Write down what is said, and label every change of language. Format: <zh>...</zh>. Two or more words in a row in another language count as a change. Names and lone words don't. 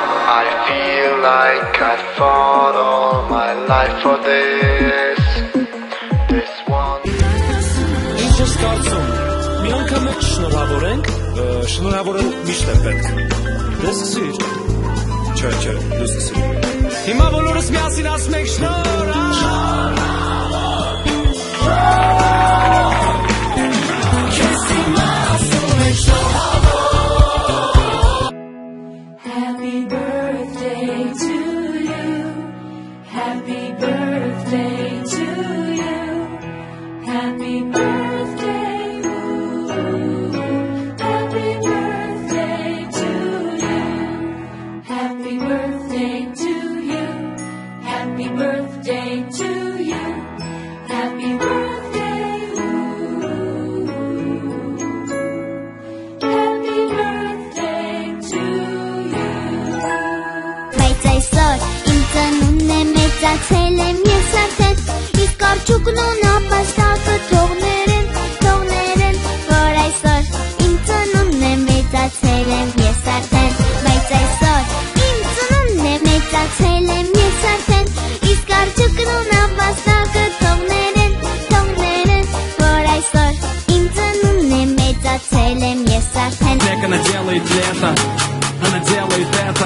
<en>I feel like I've fought all my life for this one.</en> <hy>Ինչ ես կարծում, մի անգամ էլ շնորհավորենք, շնորհավորել միշտ է պետք։ Դե սկսիր։ Չէ, դու սկսիր։ Հիմա բոլորս միասին ասում ենք շնորհավոր։</hy> <en>Happy birthday to you. Happy birthday to you. Happy birthday. Ooh. Happy birthday to you. Happy birthday to you. Happy birthday to you. Happy birthday. Ooh. Happy birthday to you.</en> <hy>Բայց այսօր իմ ծնունդն է, մեծացել եմ ես արդեն, իսկ արջուկն ու նապաստակը թողներեն, որ այսօր իմ ծնունդն է, մեծացել եմ ես արդեն, բայց այսօր իմ ծնունդն է, մեծացել եմ ես արդեն, իսկ արջուկն ու նապաստակը թողներեն, որ այսօր իմ ծնունդն է, մեծացել եմ ես արդեն.</hy> <ru>Она делает лето, она делает это.</ru>